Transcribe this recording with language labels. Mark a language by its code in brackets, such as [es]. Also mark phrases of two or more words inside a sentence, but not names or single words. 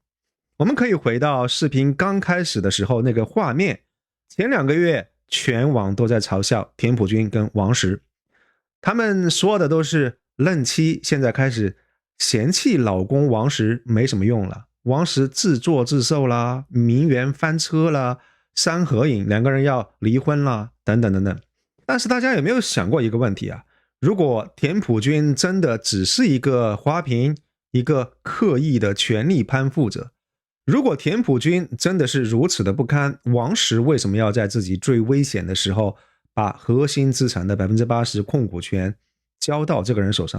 [zh] 我們可以回到視頻剛開始的時候那個畫面，前2個月全網都在嘲笑田朴珺跟王石，他們說的都是嫩妻現在開始嫌棄老公王石沒什麼用了，王石自作自受啦，名媛翻車啦，3合影2個人要離婚啦，等等等等。但是大家有沒有想過一個問題啊？如果田朴珺真的只是一個花瓶，一個刻意的權力攀附者，如果田朴珺真的是如此的不堪，王石為什麼要在自己最危險的時候把核心資產的 80% 控股權交到這個人手上？